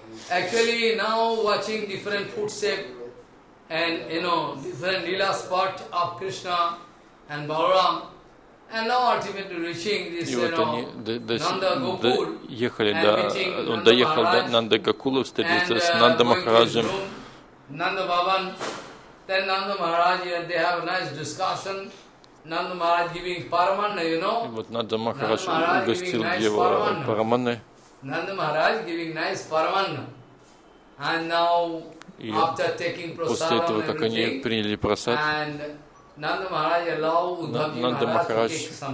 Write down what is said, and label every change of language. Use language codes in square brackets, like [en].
[en] Actually, now watching different footsteps and you know different lila spot of Krishna and Balaram. And now ultimately reaching this, you know, Nandagokul. [ru] And он доехал до Нандагокулы, встретился с Нанда Махараджем. Нанда Бабан [en] Then Nanda Maharaj, they have a nice discussion. Nanda Maharaj giving Paramanna, you know. [ru] Вот Нанда Махарадж угостил его Параманной. [en] Nanda Maharaj giving nice Paramanna. And now, after taking [ru] после этого, как они приняли просад, Нанда Махарадж